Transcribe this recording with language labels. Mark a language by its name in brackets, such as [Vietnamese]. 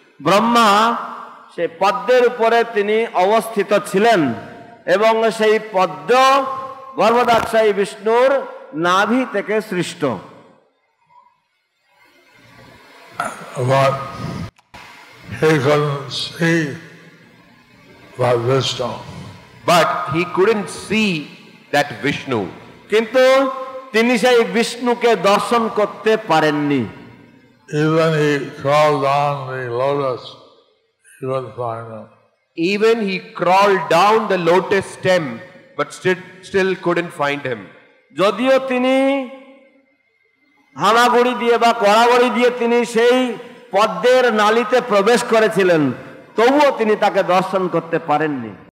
[Bangla] ব্রহ্মা সেই পদ্মের উপরে তিনি অবস্থিত ছিলেন এবং সেই পদ্ম গর্ভদাক্ষায়ী বিষ্ণুর নাভি থেকে সৃষ্ট। [English] But he couldn't see that Vishnu. But he couldn't see that Vishnu. [Bangla] কিন্তু তিনি সেই বিষ্ণুকে দর্শন করতে পারেননি। [English] Even he crawled on the lotus, he couldn't find him. Even he crawled down the lotus stem, but still couldn't find him. [Bangla] যদিও তিনি হামাগুড়ি দিয়ে বা কড়াগড়ি দিয়ে তিনি সেই পদ্মের নালীতে প্রবেশ করেছিলেন, তবুও তিনি তাকে দর্শন করতে পারেননি।